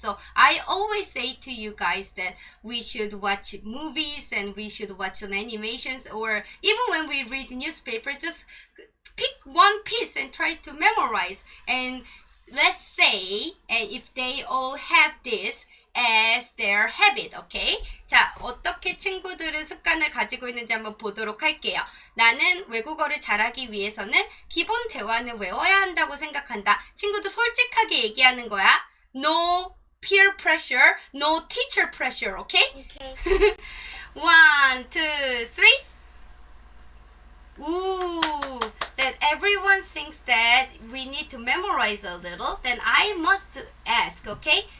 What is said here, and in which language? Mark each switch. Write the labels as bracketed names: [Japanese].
[English] So I always say to you guys that we should watch movies and we should watch some animations, or even when we read newspapers, just pick one piece and try to memorize. And let's say, and if they all have this as their habit, okay? [Korean] 자, 어떻게 친구들은 습관을 가지고 있는지 한번 보도록 할게요. 나는 외국어를 잘하기 위해서는 기본 대화는 외워야 한다고 생각한다. 친구도 솔직하게 얘기하는 거야. [English] No peer pressure, no teacher pressure, okay? Okay. 1, 2, 3. Ooh, that everyone thinks that we need to memorize a little, then I must ask, okay?